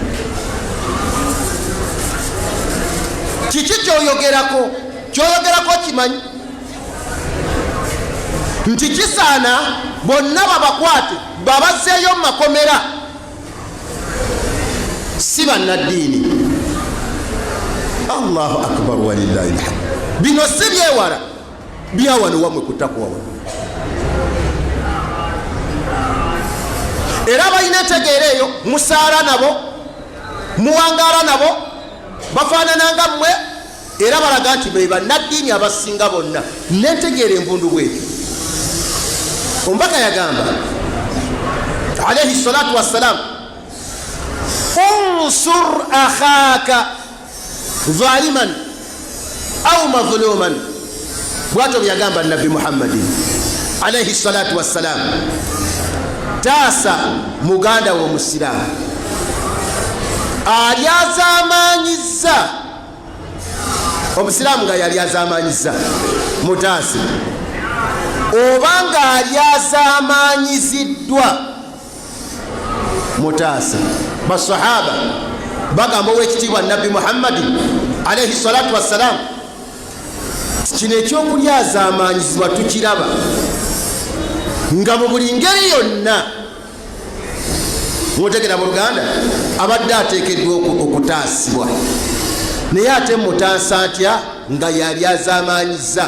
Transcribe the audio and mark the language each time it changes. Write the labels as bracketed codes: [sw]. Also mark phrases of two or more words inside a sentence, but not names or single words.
[lg] Kiki kyoyogerako kimanyi nti kisaana bonna babakwate babazzeeyo mu makomera, si bannaddiini. [ar] الله أكبر ولله الحمد. [lg] Bino si byewala, byawano wamwe kutakwa wano. Era balina entegeera eyo, musaala nabo, muwangaala nabo, bafaanana nga mmwe, era balaga nti be bannaddiini abasinga bonna. Nentegeera envundu bwetyo. Omubaka yagamba [ar] عليه الصلاة والسلام, انصر أخاك ظالما أو مظلوما. [lg] Bwatyo byagamba Nabbi Muhammadin [ar] عليه الصلاة والسلام, [lg] taasa muganda wo musiraamu ali azaamanyiza, omusiraamu nga yali azaamanyiza mutaasi, obanga ali azaamanyiziddwa mutaasa. Basahaba bagamba owekitiibwa Nabbi Muhammadin [ar] عليه الصلاة والسلام, [lg] kino ekyokulya azaamanyizibwa tukiraba nga mu buli ngeri yonna. Mutegera mu Luganda abadde ateekeddwa okutaasibwa, naye ate mutaasa atya nga yali azaamanyiza.